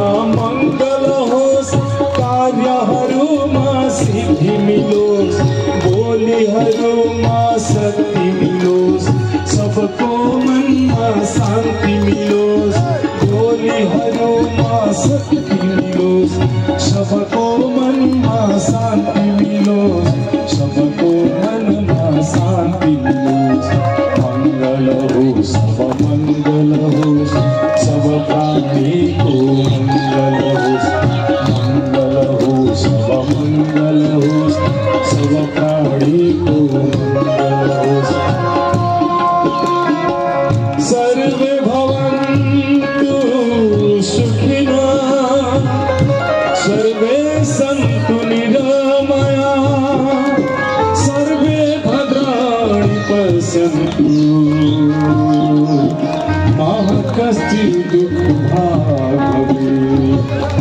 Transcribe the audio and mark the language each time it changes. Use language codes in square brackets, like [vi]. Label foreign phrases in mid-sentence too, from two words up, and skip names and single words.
[ne] मङ्गल होस्, कार्यहरूमा सिद्धि मिलोस्, बोलीहरूमा शक्ति मिलोस्, सबको मनमा शान्ति मिलोस्, बोलीहरूमा शक्ति मिलोस्, सबको मनमा शान्ति मिलोस्, सबको मनमा शान्ति मिलोस्। मंगल होस्, सब मंगल होस्, सब प्राणी को मंगल होस्, मंगल होस्, सब मंगल होस्, सब प्राणी को मंगल होस्। [sa] सर्वे भवन्तु सुखिनः, सर्वे सन्तु निरामयाः, सर्वे भद्राणि पश्यन्तु मा कश्चित् दुःखभाग् भवेत्।